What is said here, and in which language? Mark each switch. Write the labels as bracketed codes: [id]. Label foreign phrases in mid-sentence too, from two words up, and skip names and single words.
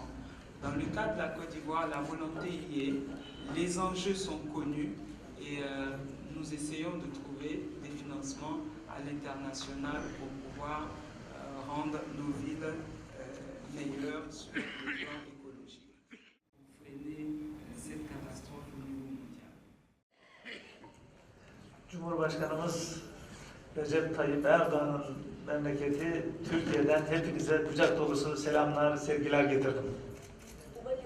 [fr] Dans le cas de la Côte d'Ivoire, la volonté y est, les enjeux sont connus et nous essayons de trouver des financements à l'international pour pouvoir rendre nos villes meilleures sur le plan écologique. Pour freiner cette catastrophe au niveau mondial. [tr] Cumhurbaşkanımız Recep Tayyip Erdoğan'ın memleketi Türkiye'den hepinize kucak dolusu selamlar, sevgiler getirdim.